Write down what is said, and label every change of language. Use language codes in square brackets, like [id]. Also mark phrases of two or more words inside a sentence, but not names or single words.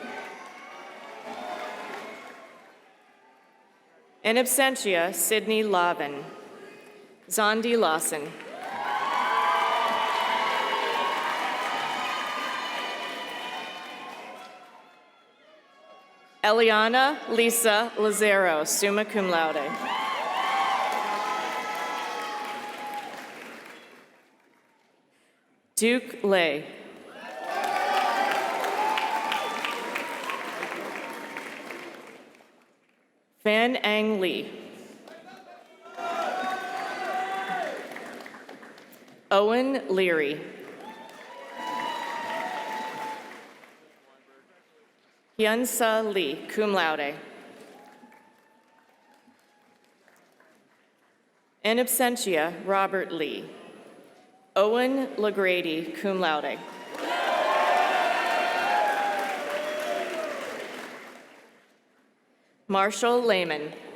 [la] In absentia, [en] Sydney Lavin. Zondi Lawson. Eliana Lisa Lazaro, [la] summa cum laude. [en] Duke Lay. Fan Ang Lee. Owen Leary. Hyunsa Lee, [la] cum laude. In absentia, [en] Robert Lee. Owen LaGrady, [la] cum laude. [en] Marshall Lehman.